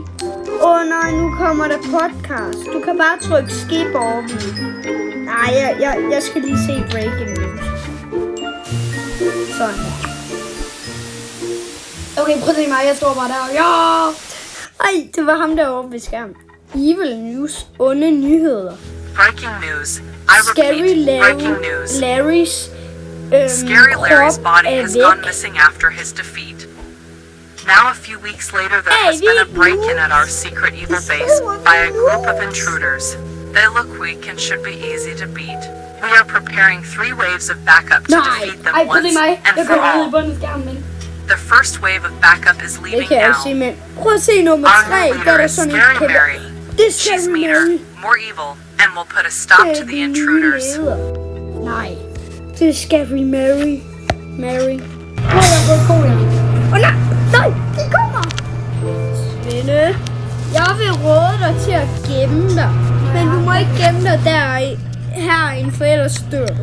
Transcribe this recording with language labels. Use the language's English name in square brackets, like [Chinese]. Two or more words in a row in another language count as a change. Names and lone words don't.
[Danish] Nej, nu kommer der podcast. Du kan bare trykke skip over. Nej, jeg skal lige se [English] breaking news. [Danish] Sådan. Okay, prøv at se mig. Jeg står bare der. Ja! Ej, det var ham derovre ved skærmen. [English] Evil news, [Danish] onde nyheder. [English] Breaking news. I Scary repeat, breaking news. Larrys Scary Larry's [Danish] krop [English] body [Danish] er [English] has [Danish] væk. [English] gone missing after his defeat. Now, a few weeks later, there has been a break-in at our secret ether base by a group of intruders. They look weak and should be easy to beat. We are preparing 3 waves of backup to [Danish] Nej. [English] defeat them [Danish] Ej, prøv at se [English] once [Danish] mig. [English] and [Danish] Jeg [English] for [Danish] kommer ned i [English] all. [Danish] bunden af skærmen. [English] The first wave of backup is [Danish] Det [English] leaving [Danish] kan jeg [English] now. [Danish] se, men prøv at se nummer [English] Our [Danish] 3. [English] new [Danish] Der er [English] leader [Danish] der [English] is [Danish] sådan en [English] Scary [Danish] kæmpe... [English] Mary. [Danish] Det er [English] She's Scary meaner, Mary. more evil, and will put a stop to the intruders. [Danish] Nej. Det er Scary Mary. Mary. Prøv at få cola. Nej, nej, de kommer. Svende, jeg vil råde dig til at gemme dig. Men du må ikke gemme dig herinde, for ellers dør du.